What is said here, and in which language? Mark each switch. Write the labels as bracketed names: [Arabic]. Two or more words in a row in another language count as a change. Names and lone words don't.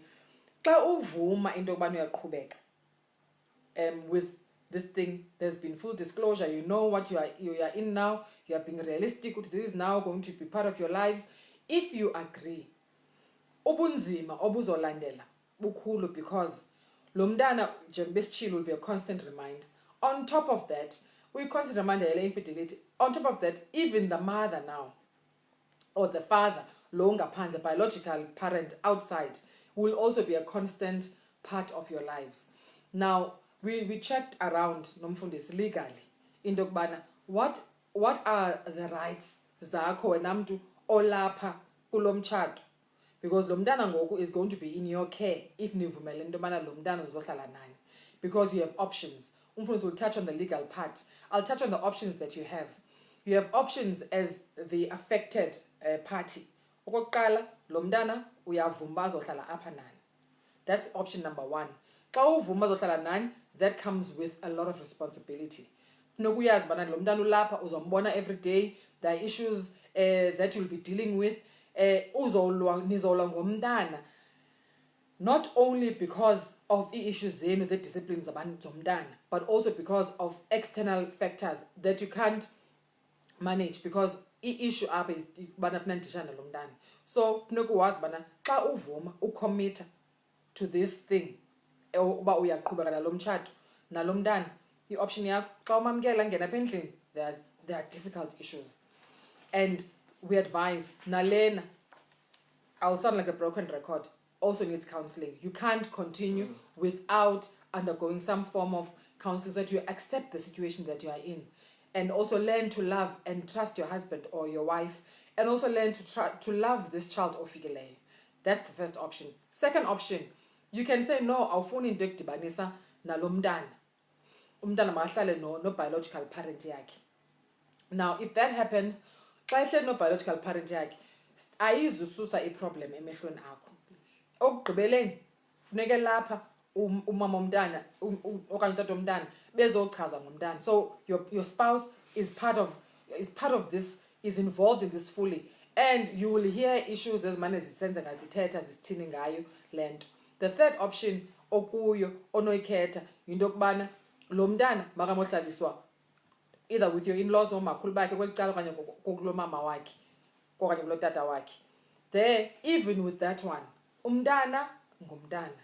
[Xhosa] Xa uvuma into yokubana uyaqhubeka [English] with this thing, there's been full disclosure. You know what you are in now. You are being realistic. This is now going to be part of your lives. If you agree, [Xhosa] ubunzima obuzolandela bukhulu because lo mntana njengoba [English] will be a constant reminder. On top of that, we constant reminder yele infidelity. On top of that, even the mother now or the father, [Xhosa] lo ngaphandle, [English] the biological parent outside, will also be a constant part of your lives. Now, we checked around [Xhosa] nomfundisi legally into yokubana [English] what are the rights [Xhosa] zakho wena mntu olapha kulo mtshato, because lo mntana ngoku [English] is going to be in your care if [Xhosa] nivumele into yobana lo mntana uzohlala naye, [English] because you have options. Umfundisi will touch on the legal part. I'll touch on the options that you have. You have options as the affected party. [Xhosa] Okokuqala, lo mntana uyavuma azohlala apha nani. [English] That's option number one. [Xhosa] Xa uvuma azohlala nani, [English] that comes with a lot of responsibility. [Xhosa] Nokuyazi bana lo mntana ulapha uzombona [English] every day. There are issues that you'll be dealing with. [Xhosa] Nizolwa ngomntana, [English] not only because of issues [Xhosa] zenu ze-discipline zomntana, [English] but also because of external factors that you can't manage, because issue apha is [Xhosa] bana funa ndishane lo mntana. So funeka uwazi bana xa uvuma ucommit [English] to this thing [Xhosa] uba uyaqhubeka nalo mtshato nalo mntana, i-option yakho xa umamkela ngena apha endlini, [English] there are difficult issues. And we advise nalena, I'll sound like a broken record, also needs counseling. You can't continue without undergoing some form of counseling so that you accept the situation that you are in, and also learn to love and trust your husband or your wife, and also learn to love this child ofikileyo. That's the first option. Second option, you can say no, [Xhosa] awufuni into ekudibanisa nalo mntana. Umntana makahlale no [English] biological parent [Xhosa] yakhe. [English] Now if that happens, [Xhosa] xa ehleli no [English] biological parent [Xhosa] yakhe, ayizususa iproblem emehlweni akho. Okugqibeleni funeke lapha umama womntana okanye utata womntana bezochaza ngomntana. [English] So your spouse is part of this, is involved in this fully, and you will hear issues [Xhosa] ezimane zisenzeka zithetha zisithini ngayo le nto. [English] The third option [Xhosa] okuyo onoyikhetha yinto yokubana lo mntana makamohlaliswa [English] either with your in-laws [Xhosa] or makhulu bakhe kweli cala okanye kokulo mama wakhe okanye kulo tata wakhe. [English] There, even with that one, [Xhosa] umntana ngumntana.